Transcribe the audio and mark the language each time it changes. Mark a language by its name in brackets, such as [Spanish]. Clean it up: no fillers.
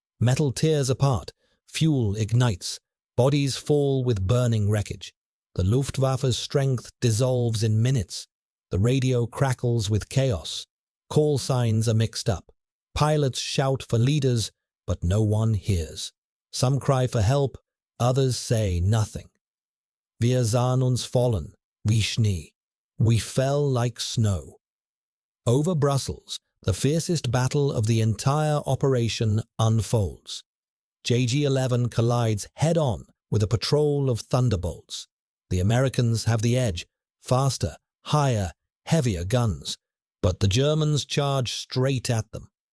[English] Metal tears apart, fuel ignites, bodies fall with burning wreckage. The Luftwaffe's strength dissolves in minutes. The radio crackles with chaos. Call signs are mixed up. Pilots shout for leaders, but no one hears. Some cry for help, others say nothing. [German] Wir sahen uns fallen, wie Schnee. [English] We fell like snow. Over Brussels, the fiercest battle of the entire operation unfolds. JG-11 collides head-on with a patrol of thunderbolts. The Americans have the edge, faster, higher, heavier guns, but the Germans charge straight at them.